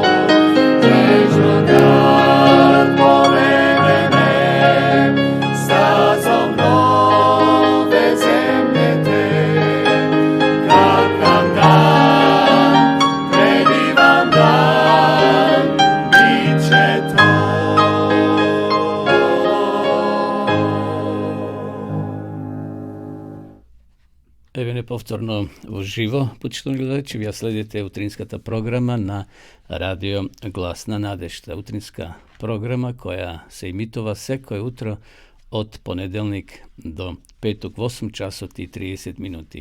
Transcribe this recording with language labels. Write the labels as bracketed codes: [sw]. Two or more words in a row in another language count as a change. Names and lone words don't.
[hr] Težno kad povede me stazom nove zemlje te, kakav dan, predivan dan, bit će to. [mk] Еве неповторно во живо, почитувани гледачи, вие следите утринската програма на Радио Глас на надежта. Утринска програма која се емитува секој утро од понеделник до петок во 8 часот и 30 минути.